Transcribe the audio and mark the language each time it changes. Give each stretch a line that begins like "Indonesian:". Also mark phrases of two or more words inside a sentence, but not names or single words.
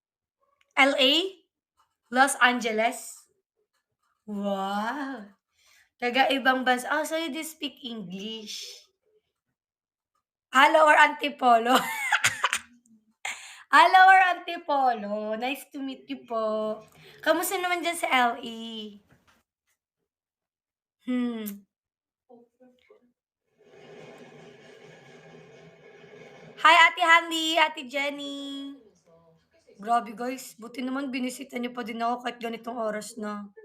English: LA? Los Angeles?
Filipino: Wow! Taga-ibang bansa.
English: Ah, so you do speak English? Hello or Antipolo? Hello or Antipolo? Nice to meet you po.
Filipino: Kamusta naman dyan sa LA?
English: Hmm. Hi, Ate Handy, Ate Jenny.
Filipino: Grabe guys, buti naman binisita niyo pa din ako kahit ganitong oras na.